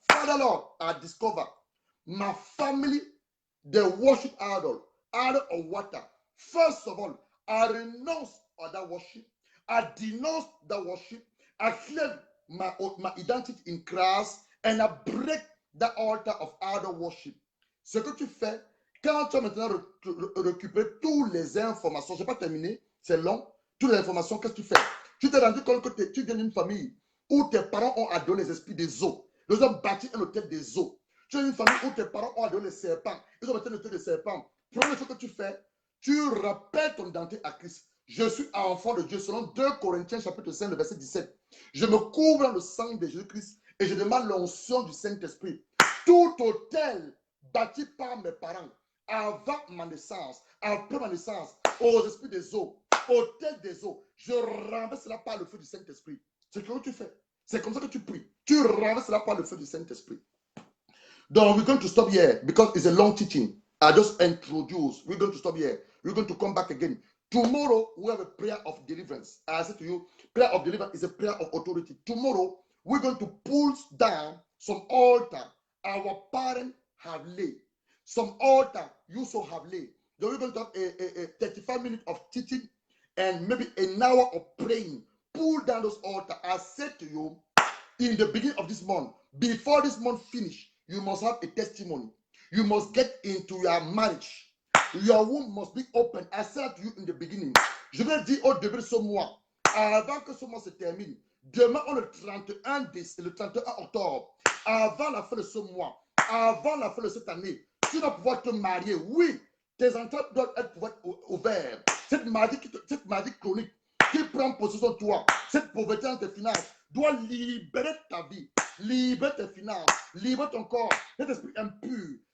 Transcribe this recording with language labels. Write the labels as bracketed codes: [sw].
[en] Father Lord, I discover my family, they worship idol of water. First of all, I renounce other worship. I denounce the worship. I claim my identity in Christ and I break the altar of idol worship. [fr] Ce que tu fais, quand tu vas maintenant récupérer toutes les informations, je n'ai pas terminé, c'est long, toutes les informations, qu'est-ce que tu fais? Tu t'es rendu compte que tu viens d'une famille où tes parents ont adoré les esprits des eaux. Ils ont bâti un hôtel des eaux. Tu es une famille où tes parents ont adoré les serpents. Ils ont bâti un hôtel des serpents. Première chose que tu fais, tu rappelles ton identité à Christ. Je suis enfant de Dieu selon 2 Corinthiens chapitre 5, le verset 17. Je me couvre dans le sang de Jésus-Christ et je demande l'onction du Saint-Esprit. Tout hôtel bâti par mes parents avant ma naissance, après ma naissance, aux esprits des eaux, hôtel des eaux, je renverse cela par le feu du Saint-Esprit. C'est ce que tu fais. C'est comme ça que tu pries. Tu renverses cela par le feu du Saint-Esprit. [en] Donc, we're going to stop here because it's a long teaching. I just introduced. We're going to stop here. We're going to come back again. Tomorrow, we have a prayer of deliverance. I said to you, prayer of deliverance is a prayer of authority. Tomorrow, we're going to pull down some altar our parents have laid. Some altar you also have laid. Then we're going to have a 35 minutes of teaching and maybe an hour of praying. Pull down those altars. I said to you, in the beginning of this month, before this month finish, you must have a testimony. You must get into your marriage. Your womb must be open. I said to you in the beginning, [fr] je vais dire au début de ce mois, avant que ce mois se termine, demain on est le 31 octobre, avant la fin de ce mois, avant la fin de cette année, tu dois pouvoir te marier. Oui, tes entrées doivent être ouvertes. Cette maladie chronique qui prend possession de toi, cette pauvreté dans tes finances, doit libérer ta vie, libérer tes finances, libérer ton corps, cet esprit impur.